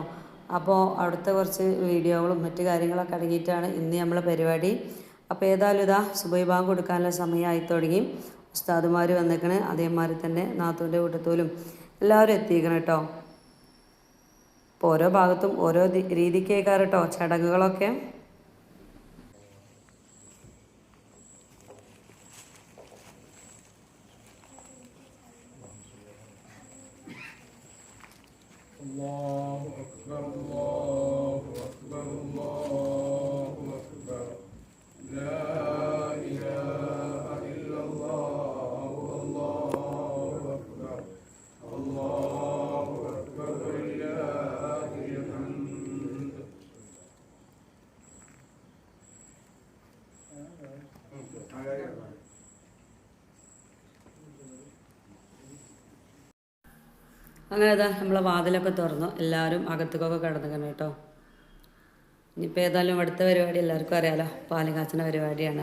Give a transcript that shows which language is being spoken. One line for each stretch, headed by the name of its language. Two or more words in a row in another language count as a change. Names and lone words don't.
Malayalam: അപ്പോൾ അവിടുത്തെ കുറച്ച് വീഡിയോകളും മറ്റു കാര്യങ്ങളൊക്കെ അടങ്ങിയിട്ടാണ് ഇന്ന് നമ്മളെ പരിപാടി. അപ്പോൾ ഏതായാലും ഇതാ സുബഹി ബാങ്ക് കൊടുക്കാനുള്ള സമയമായി തുടങ്ങി. ഉസ്താദുമാർ വന്നിക്കണ്, അതേമാതിരി തന്നെ നാത്തൂൻ്റെ വീട്ടത്തോലും എല്ലാവരും എത്തിക്കണം കേട്ടോ. അപ്പോൾ ഓരോ ഭാഗത്തും ഓരോ രീതിക്കേക്കാറ് കേട്ടോ ചടങ്ങുകളൊക്കെ.
Arabic: الله أكبر الله أكبر الله أكبر لا إله إلا الله الله أكبر الله أكبر ولله الحمد.
Malayalam: അങ്ങനെ അതാ നമ്മളെ വാതിലൊക്കെ തുറന്നു, എല്ലാവരും അകത്തേക്കൊക്കെ കിടന്നിക്കണം കേട്ടോ. ഇനിയിപ്പോൾ ഏതായാലും അടുത്ത പരിപാടി എല്ലാവർക്കും അറിയാലോ, പാല് കാച്ചുന്ന പരിപാടിയാണ്.